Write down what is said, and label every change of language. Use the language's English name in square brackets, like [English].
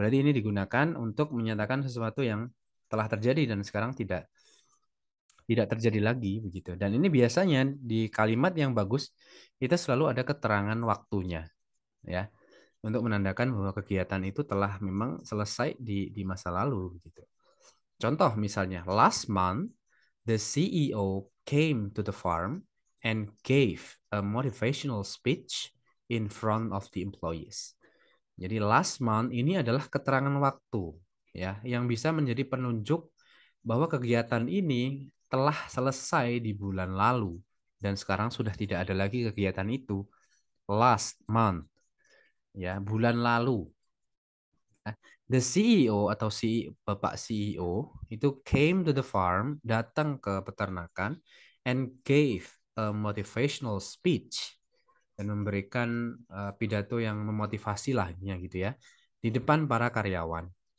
[Indonesian] Berarti ini digunakan untuk menyatakan sesuatu yang telah terjadi dan sekarang tidak terjadi lagi begitu. Dan ini biasanya di kalimat yang bagus kita selalu ada keterangan waktunya ya untuk menandakan bahwa kegiatan itu telah memang selesai di masa lalu begitu. Contoh misalnya [English] last month the CEO came to the farm and gave a motivational speech in front of the employees. [Indonesian] Jadi last month ini adalah keterangan waktu ya yang bisa menjadi penunjuk bahwa kegiatan ini telah selesai di bulan lalu dan sekarang sudah tidak ada lagi kegiatan itu. [English] Last month [Indonesian] ya, bulan lalu. [English] The CEO [Indonesian] atau Bapak CEO itu [English] came to the farm, [Indonesian] datang ke peternakan [English] and gave a motivational speech [Indonesian] dan memberikan pidato yang memotivasi lah gitu ya di depan para karyawan.